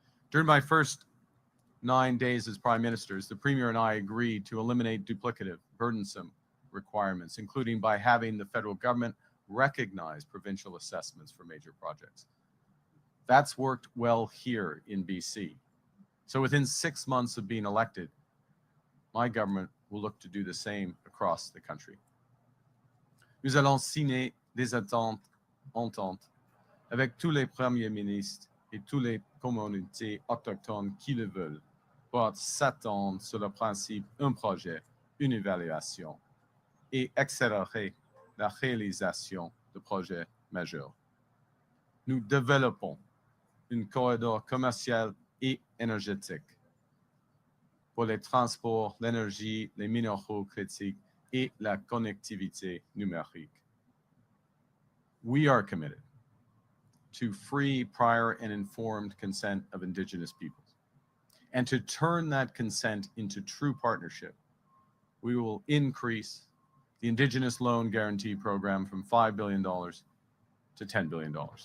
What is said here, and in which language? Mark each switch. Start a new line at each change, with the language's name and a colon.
English: During my first 9 days as Prime Minister, the Premier and I agreed to eliminate duplicative, burdensome requirements, including by having the federal government recognize provincial assessments for major projects. That's worked well here in BC. So within 6 months of being elected, my government will look to do the same across the country.
French: Nous allons signer des ententes avec tous les premiers ministres et toutes les communautés autochtones qui le veulent pour s'attendre sur le principe un projet, une évaluation et accélérer la réalisation de projets majeurs. Nous développons un corridor commercial et énergétique pour les transports, l'énergie, les minéraux critiques et la connectivité numérique.
English: We are committed to free, prior, and informed consent of Indigenous peoples. And to turn that consent into true partnership, we will increase the Indigenous Loan Guarantee Program from $5 billion to $10 billion.